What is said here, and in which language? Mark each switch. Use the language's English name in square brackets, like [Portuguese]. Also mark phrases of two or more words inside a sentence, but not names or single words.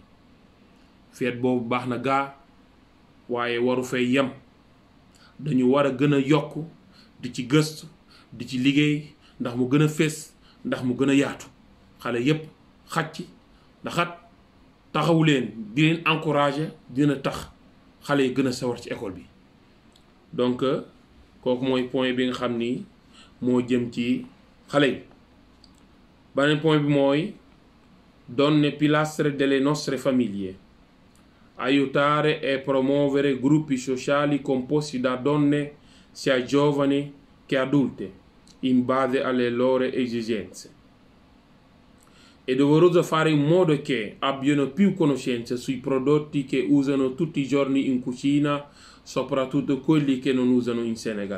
[Wolof] feet boobu baax na gaa, waaye waru fay yem, dañu war a gën a yokk di ci gëstu di ci liggéey ndax mu gën a fés, ndax mu gën a yaatu, xale yépp xaj ci, ndaxat taxawu leen di leen encourager dina tax xale yi gën a sawar ci école bi. donc kooku mooy point bi nga xam ni moo jëm ci xale yi. beneen point bi mooy [Italian] donne pilastri delle nostre famiglie, aiutare e promuovere gruppi sociali composti da donne sia giovani che adulte in base alle loro esigenze. È doveroso fare in modo che abbiano più conoscenza sui prodotti che usano tutti i giorni in cucina, soprattutto quelli che non usano in Senegal.